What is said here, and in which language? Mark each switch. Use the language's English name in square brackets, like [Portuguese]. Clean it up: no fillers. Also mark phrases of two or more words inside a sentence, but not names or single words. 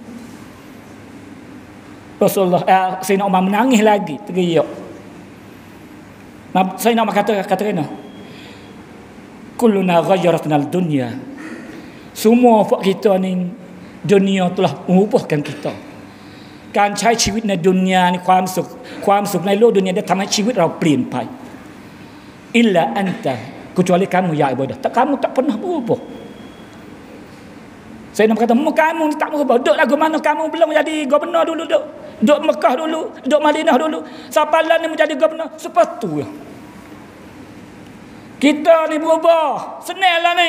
[Malay] Rasulullah Sayyidina Umar menangis lagi, teriak. Sayyidina Umar kata kena, [Arabic] "Kulluna ghayyaratna al-dunya." [Malay] Semua kita ni dunia telah mengubahkan kita. [Thai] การใช้ชีวิตในดุนยาในความสุขในโลกดุนยาได้ทำให้ชีวิตเราเปลี่ยนไป [Arabic] Illa anta, [Malay] kecuali kamu ya ibadah. Kamu tak pernah berubah. Saya nak kata, kamu tak berubah. Duduk lagu mana kamu belum jadi gubernur dulu, duduk Mekah dulu, duduk Madinah dulu. Sampai lah ni menjadi gubernur. Sepatu ya. Kita ni berubah. Senang lah ni.